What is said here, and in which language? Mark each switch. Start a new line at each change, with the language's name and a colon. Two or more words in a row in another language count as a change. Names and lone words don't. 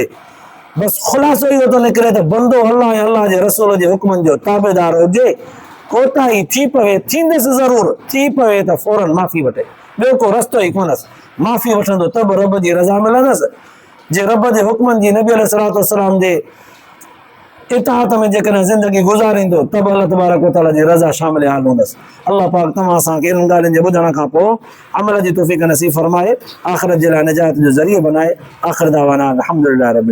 Sindhi: बसि ख़ुलासो इहो थो निकिरे त बंदो अल्लाह ऐं अल्लाह जे रसूल जे हुक्मनि जो ताबेदार हुजे। कोताही थी पवे, थींदसि ज़रूरु, थी पवे त फौरन माफ़ी वठे, ॿियो को रस्तो ई कोन्हसि। माफ़ी वठंदो त बि रब जी रज़ा मिलंदसि। जे रब जे हुक्मनि जी, नबी
Arabic: عليه الصلاة والسلام
Sindhi: जे इताअत में जेकॾहिं ज़िंदगी गुज़ारींदो त बि
Arabic: الله تبارك وتعالى
Sindhi: जी रज़ा शामिल हाल हूंदसि। अल्लाह पाक तव्हां असांखे इन्हनि ॻाल्हियुनि जे ॿुधण खां पोइ अमल जी तौफ़ीक़ नसीब फरमाए, आख़िरत जे लाइ निजात जो ज़रियो बनाए।
Arabic: آخر دعوانا الحمد لله رب